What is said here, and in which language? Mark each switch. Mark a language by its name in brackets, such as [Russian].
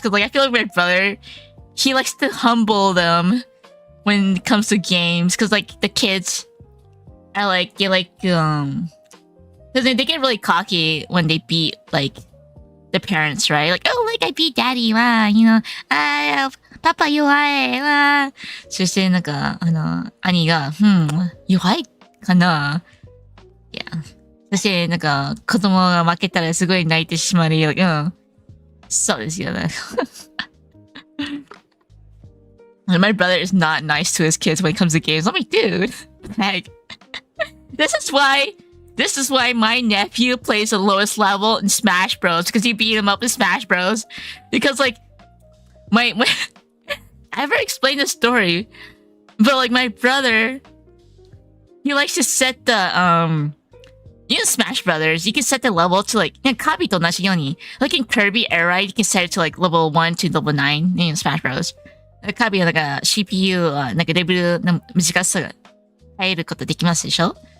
[English] Because like, I feel like my brother, he likes to humble them when it comes to games. Because like, the kids are like, because they get really cocky when they beat like the parents, right? Like, oh, like I beat daddy, wow, you know, [Japanese] Papa 弱いわ。そしてなんか、兄が、弱いかな。いや。そしてなんか、子供が負けたらすごい泣いてしまうよ。そうですよね。 [English] My brother is not nice to his kids when it comes to games. I'm like, dude, like, this is why my nephew plays the lowest level in Smash Bros. Because you beat him up in Smash Bros. Because like, my I never explained the story, but like my brother, he likes to set the you know Smash Brothers, you can set the level to like, [Japanese] Kabi to nashi yoni. [English] Like in Kirby Air Ride, you can set it to like level 1 to level 9 in Smash Bros. [Japanese] Kabi はなんか CPU はなんかレベルの短さが変えることできますでしょ?